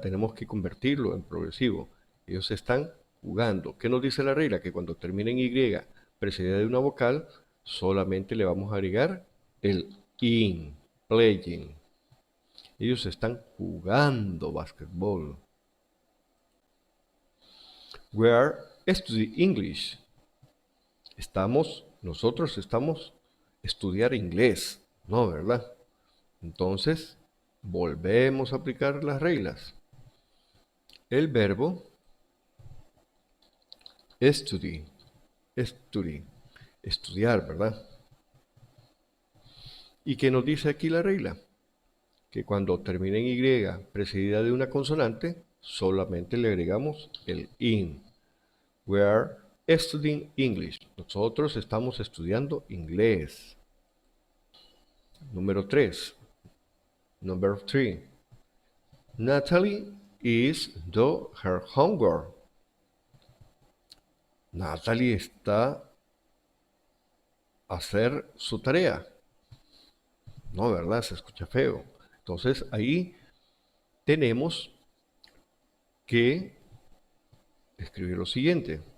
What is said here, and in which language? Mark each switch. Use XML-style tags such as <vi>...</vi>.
<es>Tenemos que convertirlo en progresivo. Ellos están jugando. ¿Qué nos dice la regla? Que cuando termine en Y, precedida de una vocal, solamente le vamos a agregar el in, playing. Ellos están jugando básquetbol.</es> <en>We are studying English.</en> <es>Nosotros estamos estudiar inglés, ¿no? ¿Verdad? Entonces, volvemos a aplicar las reglas. El verbo study, estudiar, ¿verdad? ¿Y qué nos dice aquí la regla? Que cuando termine en Y precedida de una consonante, solamente le agregamos el in.</es> <en>We are studying English.</en> <es>Nosotros estamos estudiando inglés. Número 3.</es> <en>Number 3. Natalie is do her homework.</en> <es>Natalie está a hacer su tarea. No, ¿verdad? Se escucha feo. Entonces ahí tenemos que escribir lo siguiente.</es>